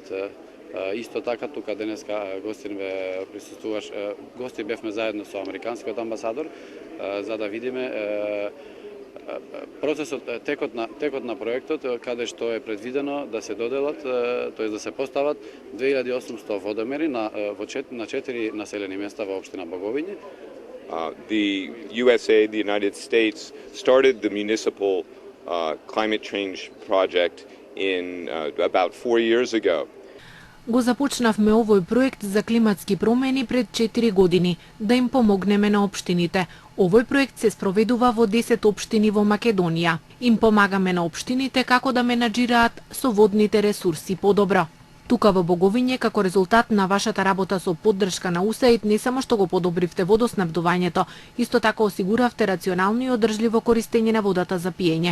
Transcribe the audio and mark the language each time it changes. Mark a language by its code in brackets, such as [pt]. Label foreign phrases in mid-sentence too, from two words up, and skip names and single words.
[mk] Исто така тука денеска гости бевме заедно со американскиот амбасадор за да видиме процесот, текот на проектот, каде што е предвидено да се доделат, тоест да се постават 2800 водомери на 4 населени места во општина Боговиње. [en] The USA, the United States, started the municipal climate change project in about 4 years ago. [mk] Го започнавме овој проект за климатски промени пред 4 години, да им помогнеме на општините. Овој проект се спроведува во 10 општини во Македонија. Им помагаме на општините како да менаџираат со водните ресурси подобро. Тука во Боговиње, како резултат на вашата работа со поддршка на УСАИД, не само што го подобривте водоснабдувањето, исто така осигуравте рационално и одржливо користење на водата за пиење.